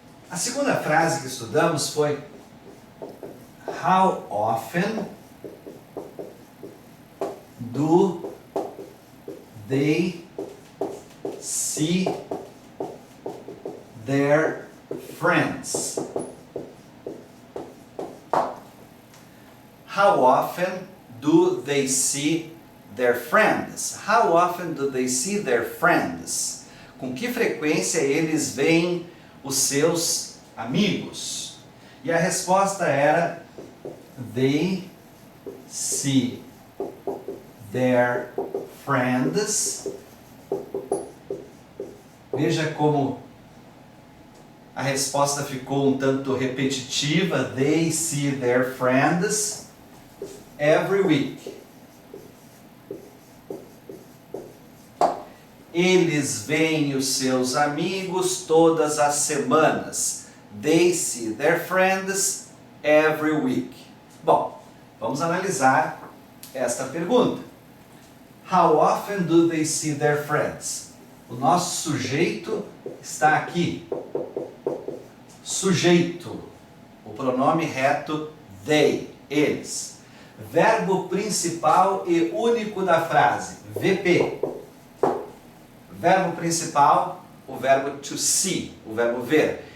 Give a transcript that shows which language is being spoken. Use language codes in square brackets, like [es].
[pt] A segunda frase que estudamos foi [en] How often do they see their friends? How often do they see their friends? How often do they see their friends? [pt] Com que frequência eles veem os seus amigos? E a resposta era [en] they see their friends. [pt] Veja como a resposta ficou um tanto repetitiva. [en] They see their friends every week. [pt] Eles veem os seus amigos todas as semanas. [en] They see their friends every week. [pt] Bom, vamos analisar esta pergunta. [en] How often do they see their friends? [pt] O nosso sujeito está aqui. Sujeito. O pronome reto they, eles. Verbo principal e único da frase, VP. Verbo principal, o verbo to see, o verbo ver.